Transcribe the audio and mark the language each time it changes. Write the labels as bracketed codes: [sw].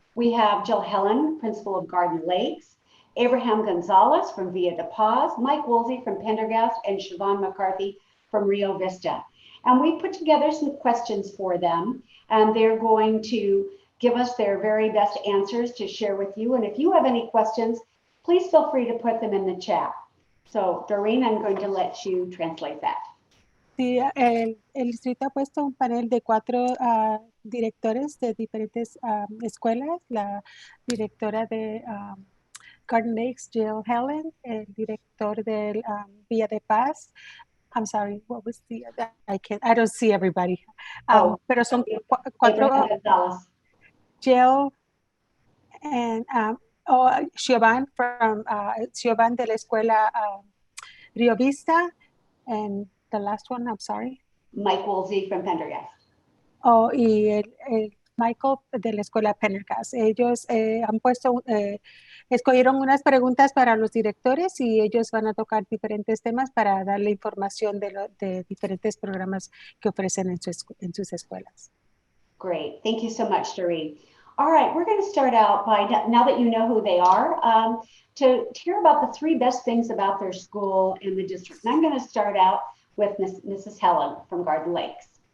[en] We have Jill Helen, principal of Garden Lakes, Abraham Gonzalez from Villa de Paz, Mike Woolsey from Pendergast, and Siobhan McCarthy from Rio Vista. And we put together some questions for them, and they're going to give us their very best answers to share with you. And if you have any questions, please feel free to put them in the chat. So Doreen, I'm going to let you translate that. [es] Sí, el distrito ha puesto un panel de 4 directores de diferentes escuelas. La directora de Garden Lakes, Jill Helen, el director del Villa de Paz. [en] I'm sorry, what was the other? I don't see everybody. [es] Pero son 4. [en] Jill and Siobhan from Siobhan [es] de la escuela [en] Rio Vista, and the last one, I'm sorry. Mike Woolsey from Pendergast. [es] Y el Michael de la escuela Pendergast. Ellos han puesto, escogieron unas preguntas para los directores y ellos van a tocar diferentes temas para darle información de diferentes programas que ofrecen en sus escuelas. [en] Great, thank you so much, Doreen. All right, we're going to start out by, now that you know who they are, to hear about the 3 best things about their school in the district. And I'm going to start out with Mrs. Helen from Garden Lakes.